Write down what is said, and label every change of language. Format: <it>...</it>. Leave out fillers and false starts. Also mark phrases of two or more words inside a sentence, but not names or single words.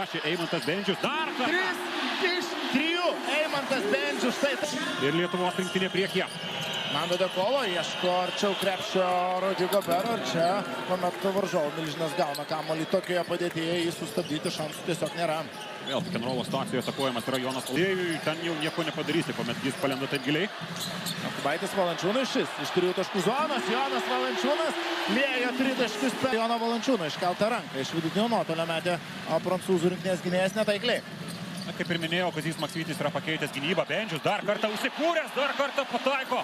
<lt>Čia Eimantas Bendžius dar kartą. 3 iš 3. Eimantas Bendžius. Ir Lietuvos rinktinė priekyje. Mando Dekolo ieško arčiau krepšio Rudy Gobero ir čia kuomet varžovų milžinas gauna kamuolį tokioje padėtyje, jį sustabdyti šansų tiesiog nėra. Vėl pick-and-roll situacijoje atakuojamas yra Jonas Valančiūnas. Ten jau nieko nepadarysi, kuomet jis palenda taip giliai. Jokubaitis Valančiūnas šis iš 3 taškų zonos. Jonas Valančiūnas liejo 3 taškus per Joną Valančiūną iškeltą ranką. Iš vidutinio nuotolio metė prancūzų rinktinės gynėjas netaikliai. Kaip ir minėjau, Kazys Maksvytis yra pakeitęs gynybą. Bendžius dar kartą užsikūręs, dar kartą pataiko.</lt>